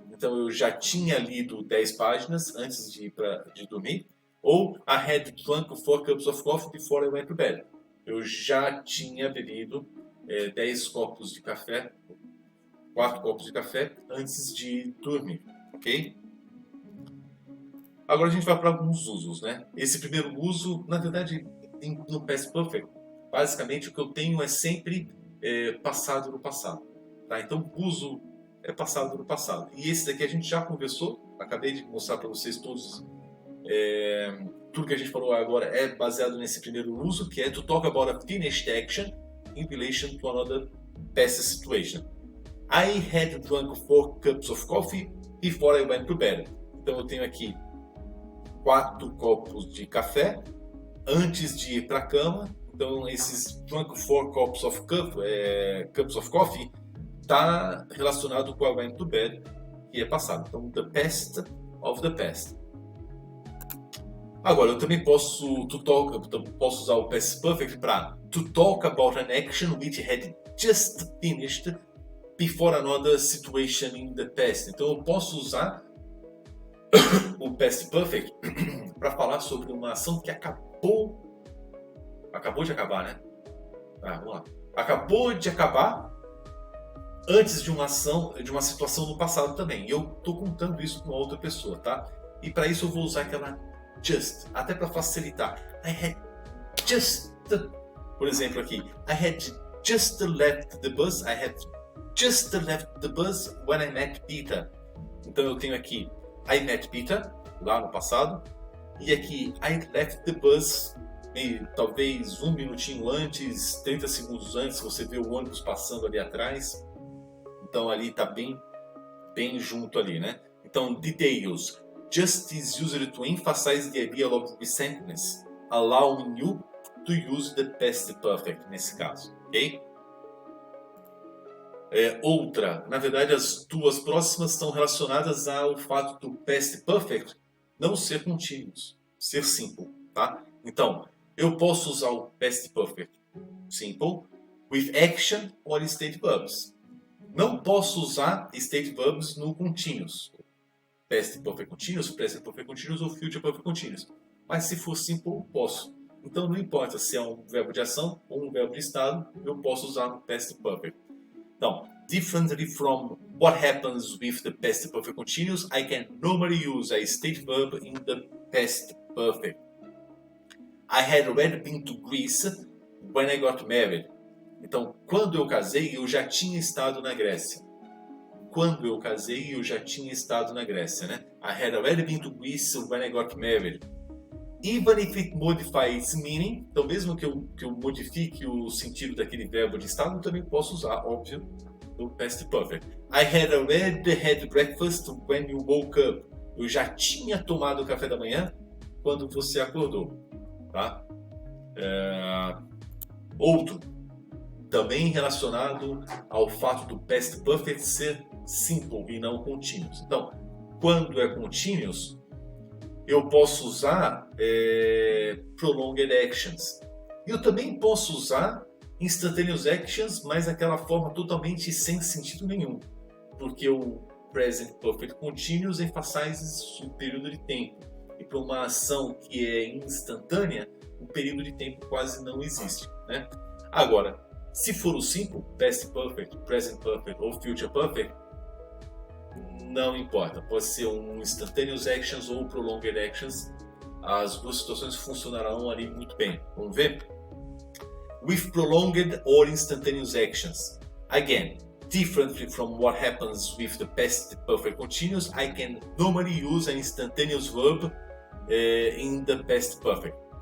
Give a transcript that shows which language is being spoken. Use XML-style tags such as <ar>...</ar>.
<pt>Então eu já tinha lido 10 páginas antes de dormir.</pt> <en>Ou I had drunk 4 cups of coffee before I went to bed.</en> <pt>Eu já tinha bebido 10 copos de café, 4 copos de café antes de dormir, ok? Agora a gente vai para alguns usos, né? Esse primeiro uso, na verdade, no Past Perfect, basicamente o que eu tenho é sempre passado no passado. Tá? Então, o uso é passado no passado. E esse daqui a gente já conversou, acabei de mostrar para vocês todos. Tudo que a gente falou agora é baseado nesse primeiro uso, que é</pt> <en>to talk about a finished action in relation to another past situation. I had drunk 4 cups of coffee before I went to bed.</en> <pt>Então eu tenho aqui 4 copos de café antes de ir para a cama. Então esses</pt> <en>drunk 4 cups of coffee</en> <pt>está relacionado com</pt> <en>I went to bed,</en> <pt>que é passado.</pt> <en>Então the past of the past.</en> <pt>Agora eu também posso usar o past perfect para</pt> <en>to talk about an action which had just finished before another situation in the past.</en> <pt>Então eu posso usar o past perfect para falar sobre uma ação que acabou de acabar, né? Vamos lá. Acabou de acabar antes de uma situação no passado também. E eu estou contando isso com uma outra pessoa, tá? E para isso eu vou usar aquela just, até para facilitar.</pt> <en>I had just,</en> <pt>por exemplo aqui,</pt> <en>I had just left the bus. I had just left the bus when I met Peter.</en> <pt>Então eu tenho aqui</pt> <en>I met Peter,</en> <pt>lá no passado, e aqui</pt> <en>I left the bus,</en> <pt>talvez 1 minutinho antes, 30 segundos antes, você vê o ônibus passando ali atrás. Então ali está bem junto ali, né? Então, details.</pt> <en>Just is used to emphasize the idea of recentness, allowing you to use the past perfect</en> <pt>nesse caso, ok? Outra, na verdade as duas próximas estão relacionadas ao fato do past perfect não ser contínuos, ser simple, tá? Então, eu posso usar o past perfect simple</pt> <en>with action or state verbs.</en> <pt>Não posso usar state verbs no continuous.</pt> <en>Past perfect continuous, present perfect continuous ou future perfect continuous.</en> <pt>Mas se for simple, posso. Então não importa se é um verbo de ação ou um verbo de estado, eu posso usar no past perfect.</pt> <en>Então, differently from what happens with the past perfect continuous, I can normally use a state verb in the past perfect. I had already been to Greece when I got married.</en> <pt>Então, quando eu casei, eu já tinha estado na Grécia. Quando eu casei, eu já tinha estado na Grécia, né?</pt> <en>I had already been to Greece when I got married. Even if it modifies meaning,</en> <pt>então mesmo que eu modifique o sentido daquele verbo de estado, eu também posso usar, óbvio, o past perfect.</pt> <en>I had already had breakfast when you woke up.</en> <pt>Eu já tinha tomado o café da manhã quando você acordou, tá? Outro, também relacionado ao fato do past perfect ser simple e não continuous. Então, quando é continuous, eu posso usar prolonged actions. Eu também posso usar instantaneous actions, mas aquela forma totalmente sem sentido nenhum, porque o present perfect continuous emphasizes o período de tempo. E para uma ação que é instantânea, o período de tempo quase não existe, né? Agora, se for o simple, past perfect, present perfect ou future perfect, não importa. Pode ser um instantaneous actions ou prolonged actions. As duas situações funcionarão ali muito bem. Vamos ver?</pt> <en>With prolonged or instantaneous actions. Again, differently from what happens with the past perfect continuous, I can normally use an instantaneous verb in the past perfect.</en>